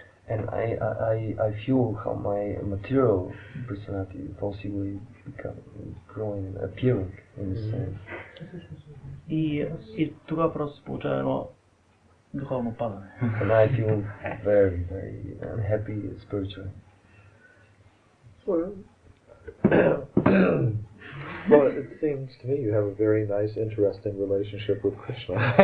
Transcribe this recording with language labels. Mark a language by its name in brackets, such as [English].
[English] And I feel how my material personality possibly become growing and appearing in this sense. [Bulgarian] И тогава просто се получава едно духовно падане. [English] And I feel very, very unhappy spiritually. Well, it seems to me you have a very nice, interesting relationship with Krishna.